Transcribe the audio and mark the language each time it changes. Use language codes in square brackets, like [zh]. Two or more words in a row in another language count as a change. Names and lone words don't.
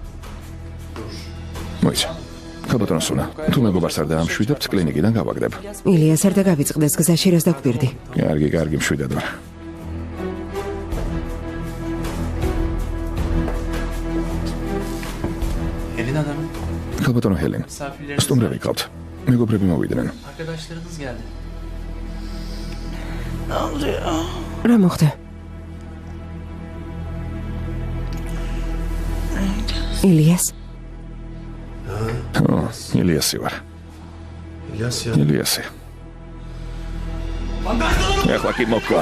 [ka] ქალბატონო სუნა, თუ მეგობარს არ დაამშვიდებთ, კლინიკიდან გავაგდებ. ილიას არ დაგავიწყდეს გზაში, რას დაგვირდი? კარგი, მშვიდად ვარ. [tr] Elina Hanım. [ka] ქალბატონო ჰელენ, სტუმრები გყავთ. მეგობრები მოვიდნენ. [tr] Arkadaşlarınız geldi. [ka] რა მოხდა? ილიას? ილიასი ვარ. ილიასი. ახლა კი მოკლავ.